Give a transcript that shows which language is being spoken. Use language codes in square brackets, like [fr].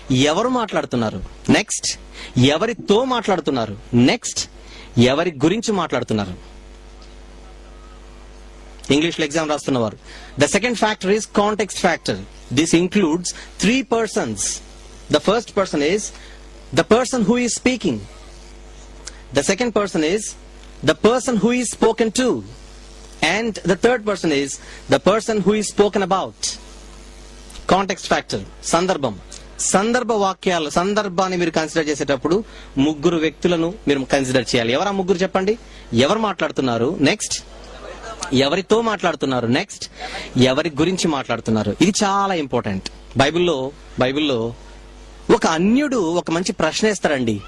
[te] ఎవరు మాట్లాడుతున్నారు, నెక్స్ట్ ఎవరితో మాట్లాడుతున్నారు, నెక్స్ట్ ఎవరి గురించి మాట్లాడుతున్నారు. ఇంగ్లీష్ లో exam రాస్తున్నవారు, [en] The second factor is context factor. This includes 3 persons. The first person is the person who is speaking. The second person is the person who is spoken to. And the third person is the person who is spoken about. Context factor. [te] సందర్భ వాక్యాలు. సందర్భాన్ని మీరు consider చేసేటప్పుడు 3 వ్యక్తులను మీరు consider చేయాలి. ఎవరా 3 చెప్పండి? ఎవరు మాట్లాడుతున్నారు, నెక్స్ట్ ఎవరితో మాట్లాడుతున్నారు, నెక్స్ట్ ఎవరి గురించి మాట్లాడుతున్నారు. ఇది చాలా ఇంపార్టెంట్. బైబిల్లో ఒక అన్యుడు ఒక మంచి ప్రశ్న వేస్తారండి.